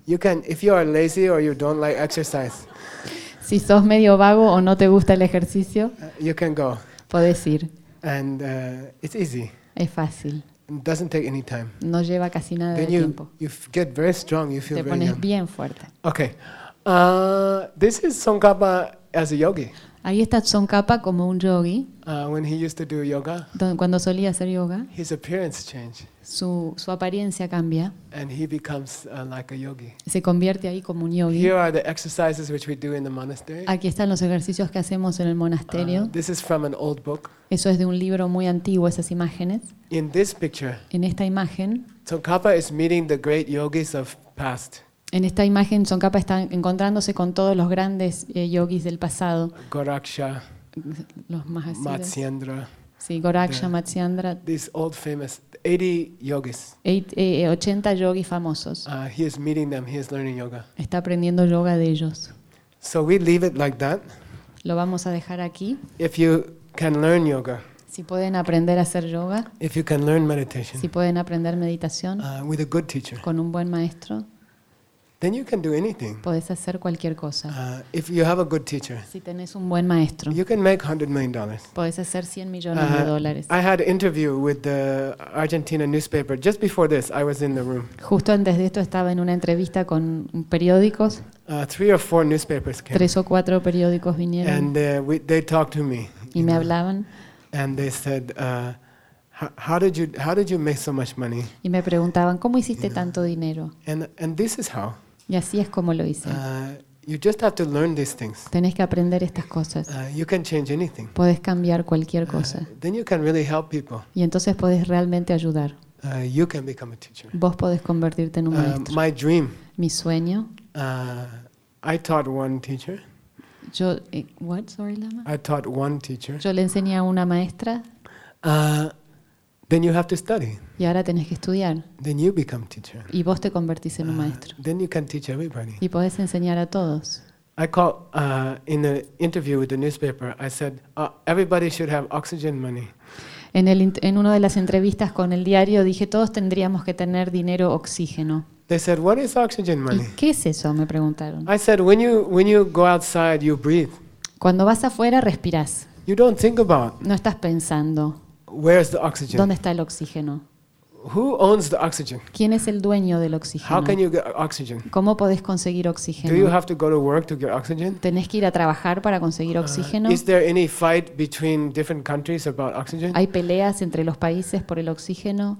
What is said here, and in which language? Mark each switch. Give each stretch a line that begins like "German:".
English: You can, if you are lazy or you don't like exercise.
Spanish: Si sos medio vago o no te gusta el ejercicio.
English: You can go.
Spanish: Podés ir.
English: And it's easy.
Spanish: Es fácil.
English: It doesn't take any time.
Spanish: No lleva casi nada
English: then
Spanish: de
English: you,
Spanish: tiempo.
English: You get very strong, you feel
Spanish: te pones
English: very young.
Spanish: Bien fuerte.
English: Okay. This is Tsongkhapa as a yogi.
Spanish: Ahí está Tsongkhapa como un yogi.
English: When he used to do yoga.
Spanish: Cuando solía hacer yoga.
English: His appearance changed.
Spanish: Su apariencia cambia.
English: And he becomes like a yogi.
Spanish: Se convierte ahí como un yogi.
English: Here are the exercises which we do in the monastery.
Spanish: Aquí están los ejercicios que hacemos en el monasterio.
English: This is from an old book.
Spanish: Eso es de un libro muy antiguo, esas imágenes.
English: In this picture.
Spanish: En esta imagen.
English: Tsongkhapa is meeting the great yogis of past.
Spanish: En esta imagen Tsongkhapa está encontrándose con todos los grandes yogis del pasado.
English: Goraksha.
Spanish: Los más así.
English: Matsyendra.
Spanish: Sí, Goraksha, Matsyendra.
English: These old famous 80 yogis.
Spanish: 80 yogis famosos.
English: He is meeting them, he is learning yoga.
Spanish: Está aprendiendo yoga de ellos.
English: So we leave it like that.
Spanish: Lo vamos a dejar aquí.
English: If you can learn yoga.
Spanish: Si pueden aprender a hacer yoga.
English: If you can learn meditation.
Spanish: Si pueden aprender meditación.
English: With a good teacher.
Spanish: Con un buen maestro.
English: Then you can do anything.
Spanish: Podés hacer cualquier cosa.
English: If you have a good teacher.
Spanish: Si tenés un buen maestro.
English: You can make $100 million.
Spanish: Podés hacer 100 millones de dólares.
English: I had an interview with the Argentina newspaper just before this. I was in the room.
Spanish: Justo antes de esto estaba en una entrevista con periódicos.
English: Three or four newspapers came.
Spanish: Tres o cuatro periódicos vinieron.
English: And they talked to me.
Spanish: Y me hablaban.
English: And they said, How did you make so much money?
Spanish: Y me preguntaban cómo hiciste tanto dinero.
English: And this is how.
Spanish: Y así es como lo hice.
English: You just have to learn these things.
Spanish: Tenés que aprender estas cosas.
English: You can change anything.
Spanish: Podés cambiar cualquier cosa.
English: Then you can really help people.
Spanish: Y entonces podés realmente ayudar.
English: You can become a teacher.
Spanish: Vos podés convertirte en un maestro.
English: My dream.
Spanish: Mi sueño.
English: I taught one teacher. Yo what sorry Lama? I taught one teacher.
Spanish: Yo le enseñé a una maestra.
English: Then you have to study.
Spanish: Y ahora tenés que estudiar.
English: Then you become teacher.
Spanish: Y vos te convertís en un maestro.
English: Then you can teach everybody.
Spanish: Y podés enseñar a todos.
English: I called in the interview with the newspaper. I said everybody should have oxygen money.
Spanish: En una de las entrevistas con el diario dije todos tendríamos que tener dinero oxígeno.
English: They said what is oxygen money?
Spanish: ¿Y qué es eso? Me preguntaron.
English: I said when you go outside you breathe.
Spanish: Cuando vas afuera respirás.
English: You don't think about.
Spanish: No estás pensando.
English: Where is the oxygen?
Spanish: ¿Dónde está el oxígeno?
English: Who owns the oxygen?
Spanish: ¿Quién es el dueño del oxígeno?
English: How can you get oxygen?
Spanish: ¿Cómo podés conseguir oxígeno?
English: Do you have to go to work to get oxygen?
Spanish: ¿Tenés que ir a trabajar para conseguir oxígeno?
English: Is there any fight between different countries about oxygen?
Spanish: ¿Hay peleas entre los países por el oxígeno?